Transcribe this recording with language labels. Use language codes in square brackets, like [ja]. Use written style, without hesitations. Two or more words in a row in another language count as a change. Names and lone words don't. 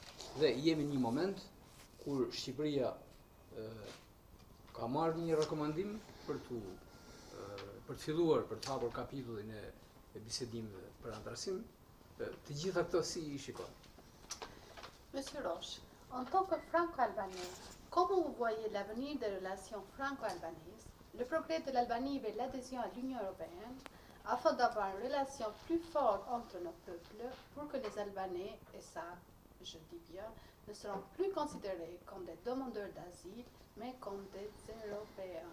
[sq] Dhe jemi në një moment kur Shqipëria ka marrë një rekomandim për të filluar, për të hapur kapitullin e bisedimeve për antarësim, të gjitha këto si I shikon? [fr] Monsieur Roche, en tant que franco-albanais, comment vous voyez l'avenir des relations franco-albanaises, le progrès de l'Albanie vers l'adhésion à l'Union européenne, afin d'avoir une relation plus forte entre nos peuples pour que les Albanais, et ça je dis bien, ne seront plus considérés comme des demandeurs d'asile, mais comme des Européens.